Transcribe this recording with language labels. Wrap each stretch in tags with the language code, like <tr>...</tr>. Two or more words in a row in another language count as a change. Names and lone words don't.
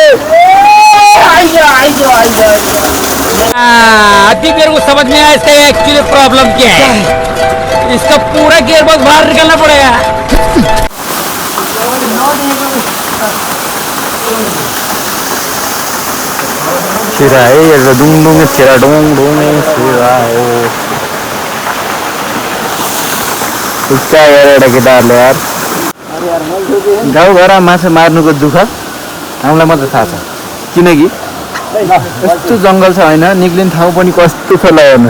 <hi>अभी मेरे को समझ में आया इसका एक्चुअली प्रॉब्लम क्या है। इसका पूरा</hi> <en>gear box</en> <hi>बाहर निकलना पड़ेगा। छिरा है ये डुङ डुङ छिरा डुङ डुङ छिरा हो।</hi> <ne>खुट्टा यार एउटा केटाहरूले यार गाउँघरमा माछा मार्नुको दुःख हामीलाई मात्रै थाहा छ। किनकि यस्तो जङ्गल छ होइन, निक्लिने ठाउँ पनि कस्तो छ ल हेर्नुहोस्।</ne>